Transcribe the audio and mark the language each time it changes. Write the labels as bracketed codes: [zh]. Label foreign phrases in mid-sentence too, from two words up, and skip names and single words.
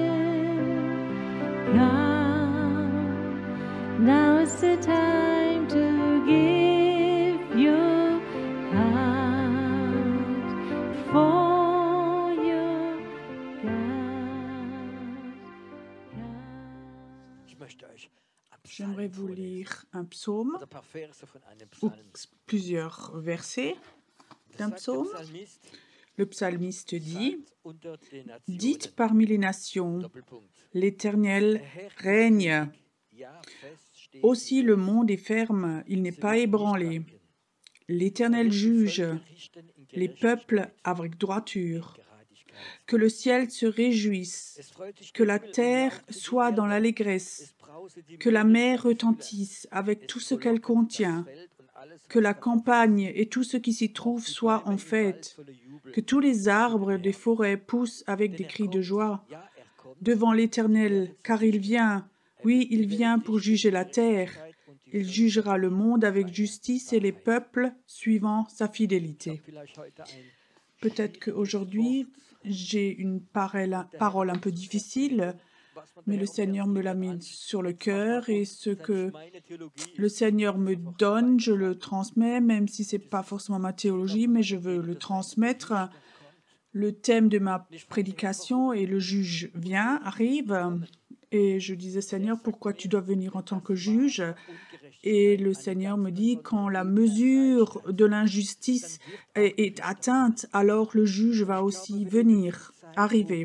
[en] Come, now's the time to give your heart for your God. [de] Ich möchte euch einen [fr] J'aimerais [de] Psalm [fr] vous [de] vorlesen, [fr] lire un psaume [de] also ein paar Verse von einem [fr] ou [de] Psalm. [fr] plusieurs versets [de] Da [fr] d'un [de] sagt der [fr] psaume. [de] Psalmist, [fr] Le psalmiste dit, [de] sagt unter den [fr] dites [de] Nationen, [fr] parmi les nations, [de] Doppelpunkt, [fr] l'Éternel [de] der Herr ist [fr] règne. [de] König, ja, fest steht [fr] Aussi [de] die [fr] le [de] Erde. [fr] monde est ferme, il n'est [de] Sie [fr] pas [de] wird nicht [fr] ébranlé. [de] wanken. [fr] L'Éternel [de] wird die [fr] juge [de] Völker richten in [fr] les peuples [de] Gerechtigkeit, [fr] avec [de] in [fr] droiture. [de] Gerechtigkeit. [fr] Que le ciel se réjouisse, [de] Es freut sich [fr] que [de] der [fr] la [de] Himmel und [fr] terre [de] jauchze die [fr] soit dans [de] Erde. [fr] l'allégresse, [de] Es brause die [fr] que la [de] Meere [fr] mer [de] seine Fülle. [fr] retentisse avec [de] Es [fr] tout ce qu'elle [de] frohlocken das [fr] contient, [de] Feld und alles, [fr] que [de] was [fr] la [de] darauf [fr] campagne [de] ist. [fr] et tout ce qui s'y trouve [de] Auch die [fr] soient [de] Bäume [fr] en [de] im Wald [fr] fête, [de] voller Jubel [fr] que tous les [de] zu dem [fr] arbres des [de] Herrn. [fr] forêts poussent avec [de] Denn [fr] des [de] er [fr] cris de [de] kommt, [fr] joie [de] ja, er kommt, [fr] devant [de] die [fr] l'Éternel, [de] Erde zu [fr] car il [de] richten. [fr] vient, [de] Er [fr] oui, [de] wird [fr] il [de] die Welt [fr] vient pour [de] richten [fr] juger [de] in [fr] la terre. [de] Gerechtigkeit und die [fr] Il [de] Völker [fr] jugera le monde avec [de] seine [fr] justice et les [de] Wahrheit. [fr] peuples suivant sa [de] Ich habe [fr] fidélité. [de] vielleicht heute ein [fr] Peut-être [de] schwieriges [fr] qu'aujourd'hui, [de] Wort. [fr] j'ai une [de] Und der Herr [fr] parole [de] hat [fr] un peu [de] uns auf [fr] difficile, [de] den Grund, was man [fr] mais [de] der [fr] le [de] Herr aufs [fr] Seigneur [de] Herz [fr] me [de] gelegt [fr] l'a [de] hat, [fr] mis [de] an. [fr] sur le [de] Jetzt mach mal [fr] cœur et [de] uns, [fr] ce [de] das ist [fr] que [de] nicht meine Theologie [fr] le [de] ist, [fr] Seigneur me [de] sofort [fr] donne, je le [de] weitertragen. [fr] transmets, même si ce n'est pas forcément ma théologie, mais je veux le transmettre. Le thème de ma prédication et le juge vient, arrive, et je disais, Seigneur, pourquoi tu dois venir en tant que juge? Et le Seigneur me dit, quand la mesure de l'injustice est atteinte, alors le juge va aussi venir, arriver.